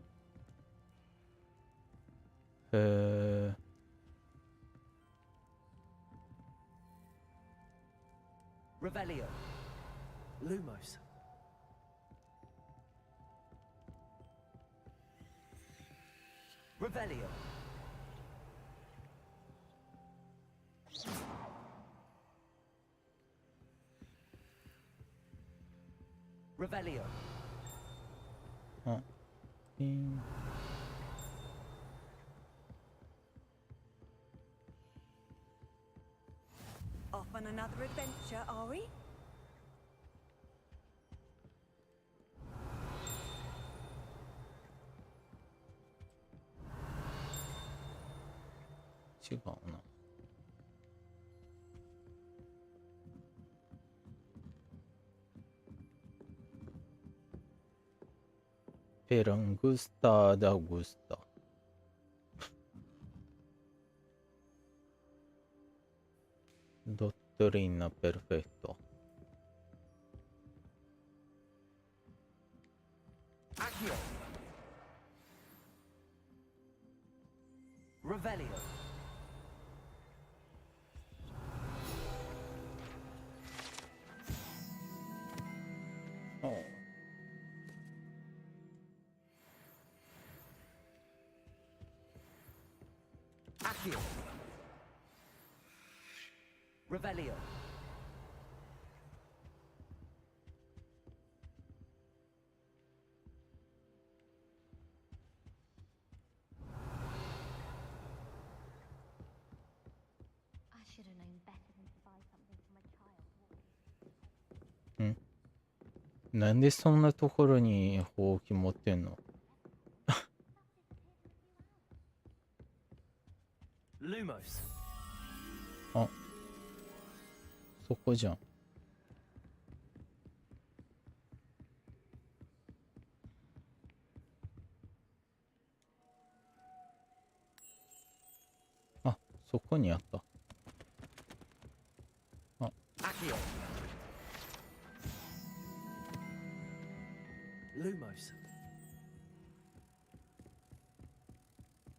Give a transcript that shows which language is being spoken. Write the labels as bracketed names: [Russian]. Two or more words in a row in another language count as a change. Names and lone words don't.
[Japanese] へえ。 [English] Revelio. Lumos. Revelio. Revelio. [Japanese] あ、ピン。 [English] Off on another adventure, are we? [Japanese] 違うな。ペラングスタ・ダグスタ。ドットリーナ・ペルフェクト。 [English] Accio. Revelio. Oh. Accio. Revelio. I should have known better than to buy something for my child. [Japanese] なんでそんなところにほうき持ってんの？ [English] Lumos. [Japanese] あ、そこじゃん。あ、そこにあった。あ、 [English] Accio. Lumos.